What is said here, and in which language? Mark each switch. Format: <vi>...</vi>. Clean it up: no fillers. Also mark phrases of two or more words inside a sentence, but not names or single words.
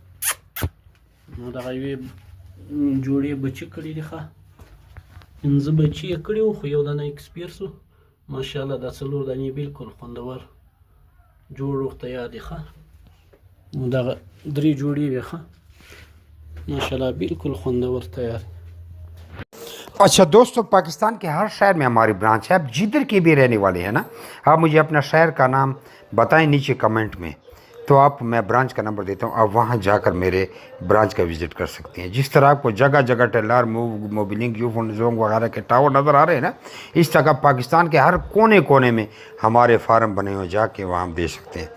<ps>نو دغه یوې جوړې بچي کړي دي ښه. 5 بچي یې کړي وو خو یو دانه ایکسپیر سو. ماشاءالله دا 4 دانې بالکل خوندور جوړ روغ تیار دي ښه. نو دغه 3 جوړې وي ښه. ماشاءالله بالکل خوندور تیار.</ps> <ur>اچھا دوستوں، پاکستان کے ہر شہر میں ہماری برانچ ہے. آپ جدھر کے بھی رہنے والے ہیں نا، آپ مجھے اپنا شہر کا نام بتائیں نیچے کمنٹ میں، تو آپ میں برانچ کا نمبر دیتا ہوں، آپ وہاں جا کر میرے برانچ کا وزٹ کر سکتے ہیں. جس طرح آپ کو جگہ جگہ ٹیلر موبلنگ یوفون ژونگ وغیرہ کے ٹاور نظر آ رہے ہیں نا، اس طرح پاکستان کے ہر کونے کونے میں ہمارے فارم بنے ہوئے، جا کے وہاں آپ دے سکتے ہیں.</ur>